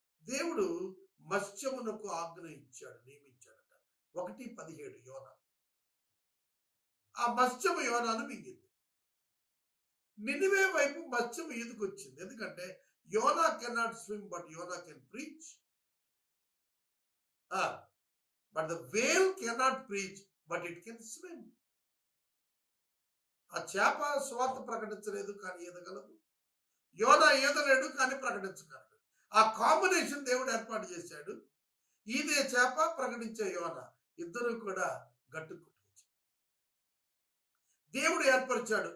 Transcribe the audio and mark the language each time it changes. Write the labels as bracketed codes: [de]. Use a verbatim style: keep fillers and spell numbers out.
[te] దేవుడు మత్స్యమునకు ఆజ్ఞ ఇచ్చాడు, నియమించాడట. ఒకటి పదిహేడు యోనా. ఆ మత్స్యము యోనాను మింగింది. నినివే వైపు మత్స్యము ఈదుకొచ్చింది, ఎందుకంటే [en] Jonah can not swim but Jonah can preach. But the whale cannot preach, but it can swim. [te] ఆ చేప స్వార్థ ప్రకటించలేదు కానీ ఎదగలదు, యోనా ఈదలేడు కానీ ప్రకటించగలడు. ఆ కాంబినేషన్ దేవుడు ఏర్పాటు చేశాడు. ఈదే చేప, ప్రకటించే యోనా, ఇద్దరు కూడా గట్టు కొట్టించారు. దేవుడు ఏర్పరిచాడు.